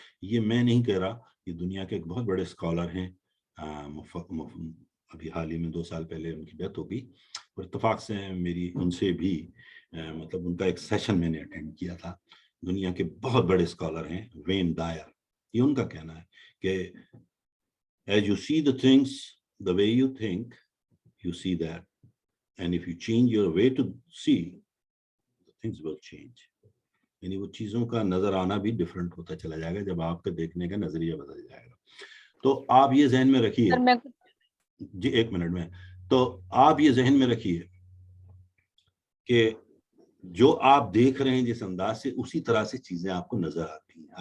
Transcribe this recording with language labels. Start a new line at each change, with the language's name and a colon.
Urdu: یہ میں نہیں کہہ رہا، یہ دنیا کے ایک بہت بڑے اسکالر ہیں، ابھی حال ہی میں 2 سال پہلے ان کی ڈیتھ ہو گئی، اور اتفاق سے میری ان سے بھی مطلب ان کا ایک سیشن میں نے اٹینڈ کیا تھا. دنیا کے بہت بڑے اسکالر ہیں، وین ڈائر. یہ ان کا کہنا ہے کہ
English: as you see the things the way you think, you see that, and if you change your way to see, things will change.
Urdu: یعنی وہ چیزوں کا نظر آنا بھی ڈفرینٹ ہوتا چلا جائے گا جب آپ کا دیکھنے کا نظریہ بدل جائے گا. تو آپ یہ ذہن میں رکھیے جی، 1 منٹ میں، تو آپ یہ ذہن میں رکھیے کہ جو آپ دیکھ رہے ہیں جس انداز سے، اسی طرح سے چیزیں آپ کو نظر آتی ہیں.